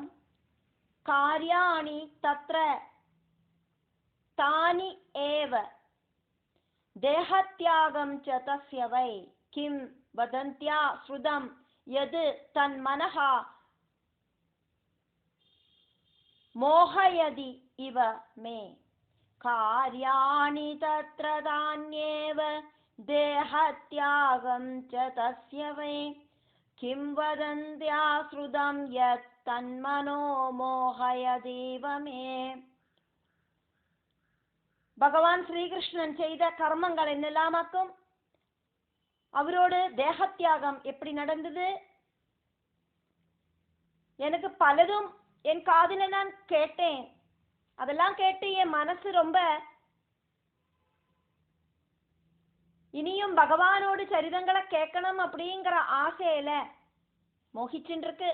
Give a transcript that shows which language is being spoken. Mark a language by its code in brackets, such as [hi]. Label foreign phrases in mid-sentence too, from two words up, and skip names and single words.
[sa] कार्याणि तत्र तानि एव देहत्यागं च तस्य वै किं वदन्त्या श्रुतं यत् तन्मनः मोहयति इव मे. कार्याणि तत्र तान्येव देहत्यागं च तस्य वै किं वदन्त्या श्रुतं यत् तन्मनो मोहयतीव मे. [ta] பகவான் ஸ்ரீகிருஷ்ணன் செய்த கர்மங்கள் என்னெல்லாமாக்கும், அவரோடு தேகத்தியாகம் எப்படி நடந்தது, எனக்கு பலதும் என் காதில நான் கேட்டேன். அதெல்லாம் கேட்டு என் மனசு ரொம்ப இனியும் பகவானோடு சரிதங்களை கேட்கணும் அப்படிங்கிற ஆசையில மோகிச்சுட்டு இருக்கு.